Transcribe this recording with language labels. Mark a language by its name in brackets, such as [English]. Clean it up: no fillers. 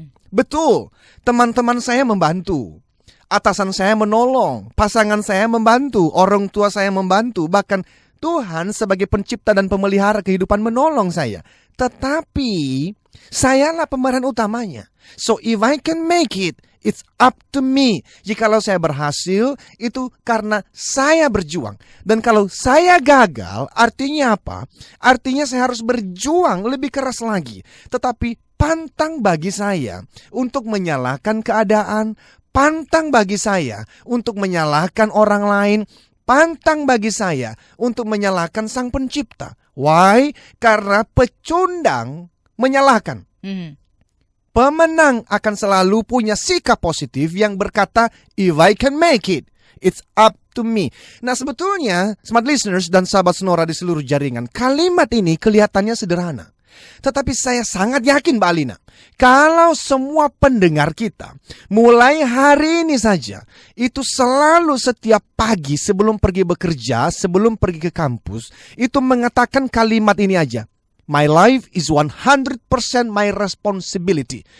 [Indonesian] Betul, teman-teman saya membantu, atasan saya menolong, pasangan saya membantu, orang tua saya membantu, bahkan Tuhan sebagai pencipta dan pemelihara kehidupan menolong saya. Tetapi sayalah pemeran utamanya. [English] So if I can make it, it's up to me. [Indonesian] Jikalau saya berhasil, itu karena saya berjuang. Dan kalau saya gagal, artinya apa? Artinya saya harus berjuang lebih keras lagi. Tetapi pantang bagi saya untuk menyalahkan keadaan, pantang bagi saya untuk menyalahkan orang lain, pantang bagi saya untuk menyalahkan Sang Pencipta. [English] Why? [Indonesian] Karena pecundang menyalahkan. Pemenang akan selalu punya sikap positif yang berkata, [English] if I can make it, it's up to me. [Indonesian] Nah, sebetulnya [English] smart listeners [Indonesian] dan sahabat Sonora di seluruh jaringan, kalimat ini kelihatannya sederhana. Tetapi saya sangat yakin Mbak Alina, kalau semua pendengar kita mulai hari ini saja, itu selalu setiap pagi sebelum pergi bekerja, sebelum pergi ke kampus, itu mengatakan kalimat ini aja. [English] My life is 100% my responsibility.